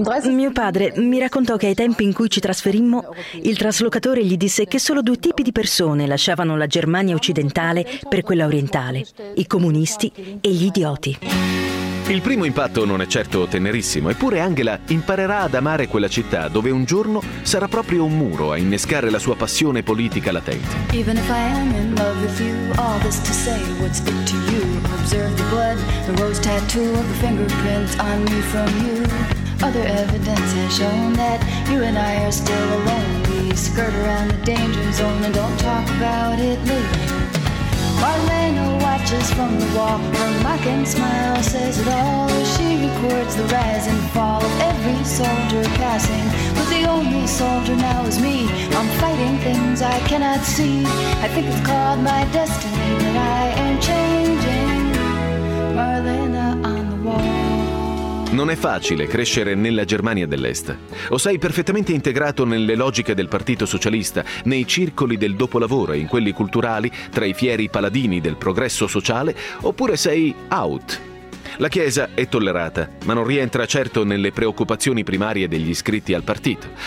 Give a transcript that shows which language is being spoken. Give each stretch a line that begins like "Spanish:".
Italian: Mio padre mi raccontò che ai tempi in cui ci trasferimmo, il traslocatore gli disse che solo due tipi di persone lasciavano la Germania occidentale per quella orientale: i comunisti e gli idioti. Il primo impatto non è certo tenerissimo, eppure Angela imparerà ad amare quella città dove un giorno sarà proprio un muro a innescare la sua passione politica latente.
English: Even if I am in love with you, all this to say would speak to you. Observe the blood, the rose tattoo of the fingerprints on me from you. Other evidence has shown that you and I are still alone. We skirt around the danger zone and don't talk about it later. Marlena watches from the wall. Her mocking smile says it all. She records the rise and fall of every soldier passing. But the only soldier now is me. I'm fighting things I cannot see. I think it's called my destiny that I am changing. Marlena on the wall.
Italian: Non è facile crescere nella Germania dell'Est. O sei perfettamente integrato nelle logiche del Partito Socialista, nei circoli del dopolavoro e in quelli culturali, tra i fieri paladini del progresso sociale, oppure sei out. La Chiesa è tollerata, ma non rientra certo nelle preoccupazioni primarie degli iscritti al partito.